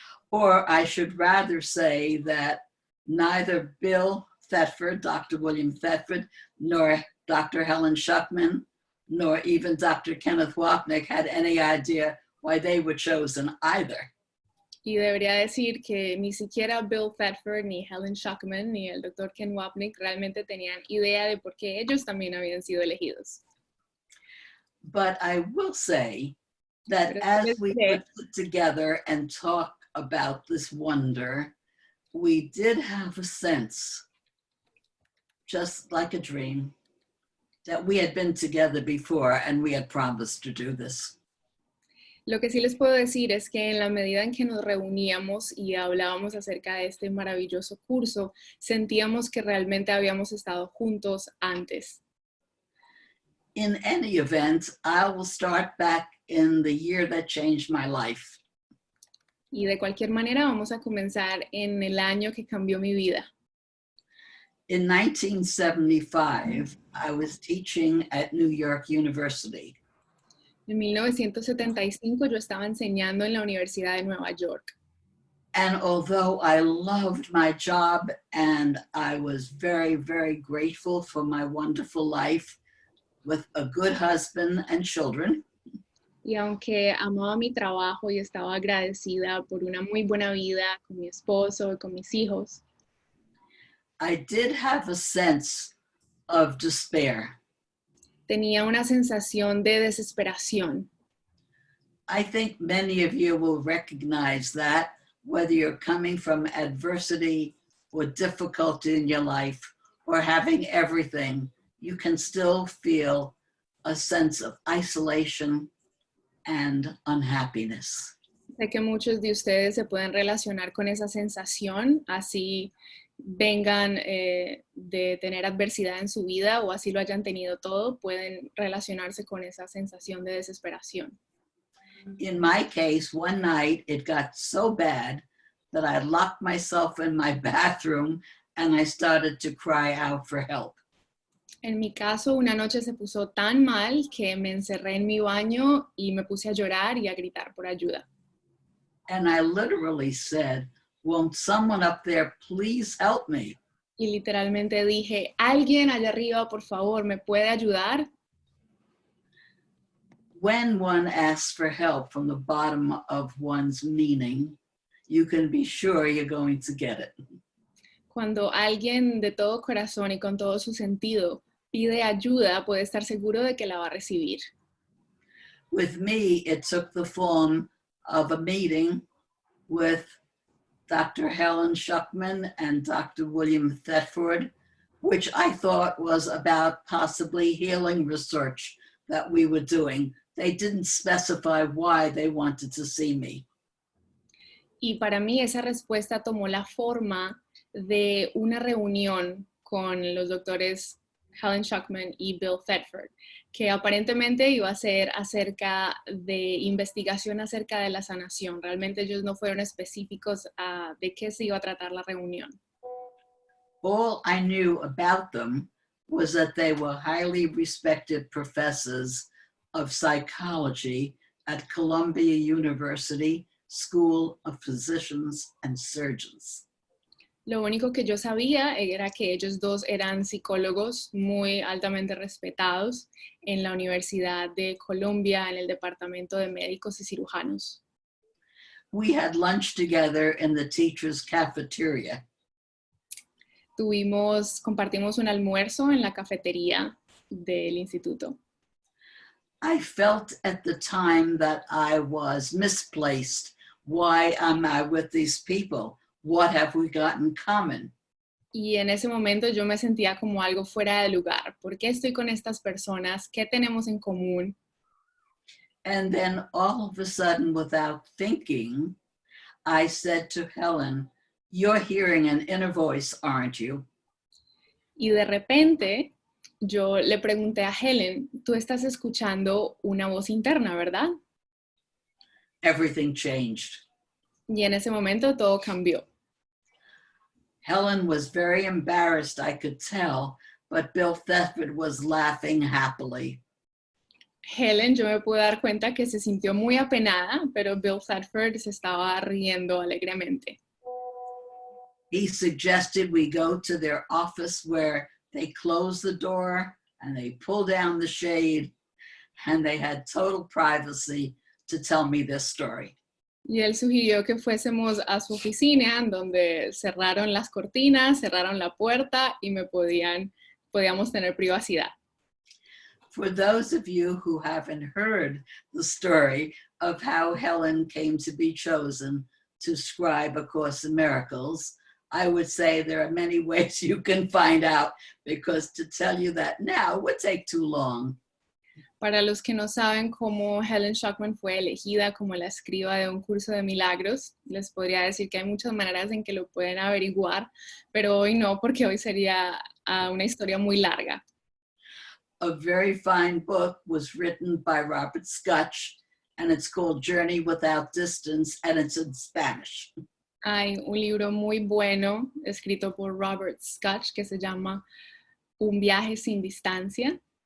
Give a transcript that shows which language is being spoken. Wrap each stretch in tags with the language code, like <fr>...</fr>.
<en>Or I should rather say that neither Bill Thetford, Dr. William Thetford, nor Dr. Helen Schucman, nor even Dr. Kenneth Wapnick had any idea why they were chosen either.</en> <es>Y debería decir que ni siquiera Bill Thetford, ni Helen Schucman, ni el Dr. Ken Wapnick realmente tenían idea de por qué ellos también habían sido elegidos.</es> <en>But I will say that as we put together and talk about this wonder, we did have a sense, just like a dream, that we had been together before and we had promised to do this.</en> <es>Lo que sí les puedo decir es que en la medida en que nos reuníamos y hablábamos acerca de este maravilloso curso, sentíamos que realmente habíamos estado juntos antes.</es> <en>In any event, I will start back in the year that changed my life.</en> <es>Y de cualquier manera vamos a comenzar en el año que cambió mi vida.</es> <en>In 1975, I was teaching at New York University.</en> <es>En 1975 yo estaba enseñando en la Universidad de Nueva York.</es> <en>And although I loved my job and I was very, very grateful for my wonderful life with a good husband and children,</en> <es>Y aunque amaba mi trabajo y estaba agradecida por una muy buena vida con mi esposo y con mis hijos,</es> <en>I did have a sense of despair.</en> <es>tenía una sensación de desesperación.</es> <en>I think many of you will recognize that, whether you're coming from adversity or difficulty in your life or having everything, you can still feel a sense of isolation and unhappiness.</en> <es>Sé que muchos de ustedes se pueden relacionar con esa sensación, así vengan de tener adversidad en su vida o así lo hayan tenido todo, pueden relacionarse con esa sensación de desesperación.</es> <en>In my case, one night it got so bad that I locked myself in my bathroom and I started to cry out for help.</en> <es>En mi caso, una noche se puso tan mal que me encerré en mi baño y me puse a llorar y a gritar por ayuda.</es> <en>And I literally said, "Won't someone up there please help me?"</en> <es>Y literalmente dije, ¿alguien allá arriba, por favor, me puede ayudar?</es> <en>When one asks for help from the bottom of one's meaning, you can be sure you're going to get it.</en> <es>Cuando alguien de todo corazón y con todo su sentido pide ayuda, puede estar seguro de que la va a recibir.</es> <en>With me, it took the form of a meeting with Dr. Helen Schuckman and Dr. William Thetford, which I thought was about possibly healing research that we were doing. They didn't specify why they wanted to see me.</en> <es>Y para mí esa respuesta tomó la forma de una reunión con los doctores Helen Schuckman y Bill Thetford, que aparentemente iba a ser acerca de investigación acerca de la sanación. Realmente ellos no fueron específicos de qué se iba a tratar la reunión.</es> <en>All I knew about them was that they were highly respected professors of psychology at Columbia University School of Physicians and Surgeons.</en> <es>Lo único que yo sabía era que ellos dos eran psicólogos muy altamente respetados en la Universidad de Columbia, en el Departamento de Médicos y Cirujanos.</es> <en>We had lunch together in the teacher's cafeteria.</en> <es>Compartimos un almuerzo en la cafetería del instituto.</es> <en>I felt at the time that I was misplaced. Why am I with these people? What have we got in common?</en> <es>Y en ese momento yo me sentía como algo fuera de lugar. ¿Por qué estoy con estas personas? ¿Qué tenemos en común?</es> <en>And then all of a sudden, without thinking, I said to Helen, "You're hearing an inner voice, aren't you?"</en> <es>Y de repente yo le pregunté a Helen, tú estás escuchando una voz interna, ¿verdad?</es> <en>Everything changed.</en> <es>Y en ese momento todo cambió.</es> <en>Helen was very embarrassed, I could tell, but Bill Thetford was laughing happily.</en> <es>Helen, yo me pude dar cuenta que se sintió muy apenada, pero Bill Thetford se estaba riendo alegremente.</es> <en>He suggested we go to their office where they closed the door and they pulled down the shade and they had total privacy to tell me this story.</en> <es>Y él sugirió que fuésemos a su oficina, en donde cerraron las cortinas, cerraron la puerta y podíamos tener privacidad.</es> <en>For those of you who haven't heard the story of how Helen came to be chosen to scribe A Course in Miracles, I would say there are many ways you can find out, because to tell you that now would take too long.</en> <es>Para los que no saben cómo Helen Schucman fue elegida como la escriba de un curso de milagros, les podría decir que hay muchas maneras en que lo pueden averiguar, pero hoy no, porque hoy sería una historia muy larga.</es> <en>A very fine book was written by Robert Scutch, and it's called Journey Without Distance, and it's in Spanish.</en> <es>Hay un libro muy bueno escrito por Robert Scutch que se llama Un viaje sin distancia.</es>